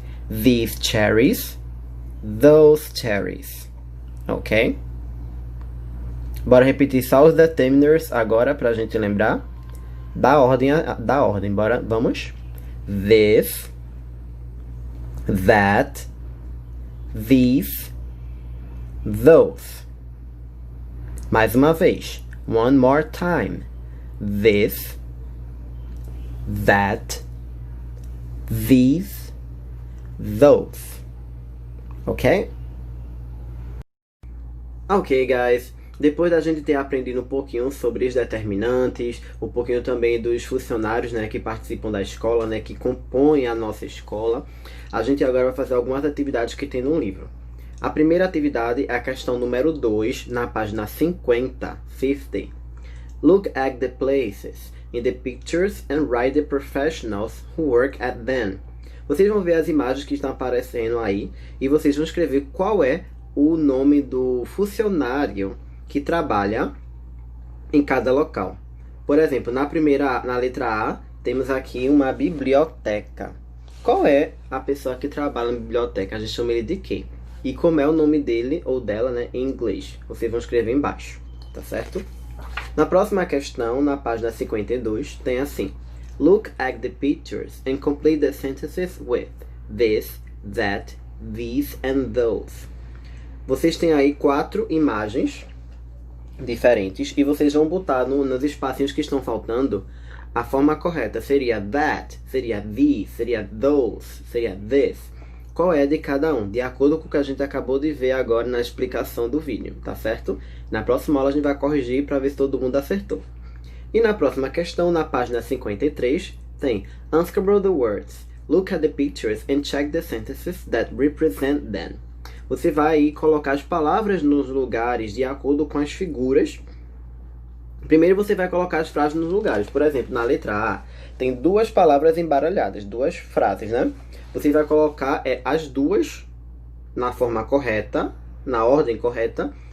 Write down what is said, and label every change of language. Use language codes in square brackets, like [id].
[en] These cherries, those cherries. Ok? [pt] Bora repetir só os determiners agora pra gente lembrar. Da ordem. Bora, vamos. [en] This, that, these, those. [pt] Mais uma vez. [en] One more time. This, that, these, those. Ok? Ok, guys. [pt] Depois da gente ter aprendido um pouquinho sobre os determinantes, um pouquinho também dos funcionários, né, que participam da escola, né, que compõem a nossa escola, a gente agora vai fazer algumas atividades que tem no livro. A primeira atividade é a questão número 2, na página 50. [en] Look at the places in the pictures and write the professionals who work at them. [pt] Vocês vão ver as imagens que estão aparecendo aí e vocês vão escrever qual é o nome do funcionário que trabalha em cada local. Por exemplo, na letra A, temos aqui uma biblioteca. Qual é a pessoa que trabalha na biblioteca? A gente chama ele de quê? E como é o nome dele ou dela, né, em inglês? Vocês vão escrever embaixo, tá certo? Na próxima questão, na página 52, tem assim: [en] Look at the pictures and complete the sentences with this, that, these and those. [pt] Vocês têm aí 4 imagens diferentes e vocês vão botar nos espacinhos que estão faltando a forma correta. Seria that, seria these, seria those, seria this. Qual é de cada um? De acordo com o que a gente acabou de ver agora na explicação do vídeo, tá certo? Na próxima aula a gente vai corrigir para ver se todo mundo acertou. E na próxima questão, na página 53, tem [en] Unscribble the words. Look at the pictures and check the sentences that represent them. [pt] Você vai aí colocar as palavras nos lugares de acordo com as figuras. Primeiro você vai colocar as frases nos lugares. Por exemplo, na letra A, tem 2 palavras embaralhadas, 2 frases, né? Você vai colocar as duas na forma correta, na ordem correta.